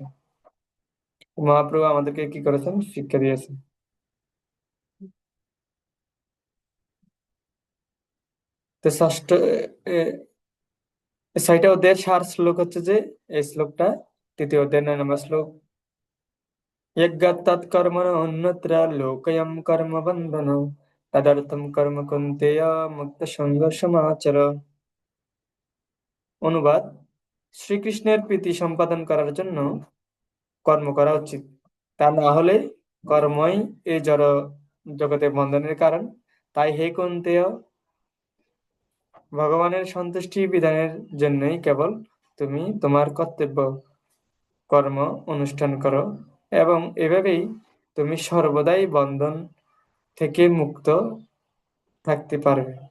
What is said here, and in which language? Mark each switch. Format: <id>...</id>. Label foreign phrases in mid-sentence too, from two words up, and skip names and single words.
<bn>মহাপ্রভু আমাদেরকে কি করেছেন, শিক্ষা দিয়েছেন। তো ষষ্ঠ, 6টা অধ্যায়ের সার শ্লোক হচ্ছে যে এই শ্লোকটা, 3য় অধ্যায় 9 নম্বর শ্লোক।</bn> <sa>यज्ञात् कर्मणो अन्यत्र लोकयं कर्म बन्धन तदर्थं कर्म कुन्तेय मुक्त संग समाचर।</sa> <bn>অনুবাদ: শ্রীকৃষ্ণের প্রীতি সম্পাদন করার জন্য কর্ম করা উচিত, তা না হলে কর্মই এই জড় জগতে বন্ধনের কারণ। তাই হে কুন্তেয়, ভগবানের সন্তুষ্টি বিধানের জন্যই কেবল তুমি তোমার কর্তব্য কর্ম অনুষ্ঠান করো, এবং এভাবেই তুমি সর্বদাই বন্ধন থেকে মুক্ত থাকতে পারবে।</bn>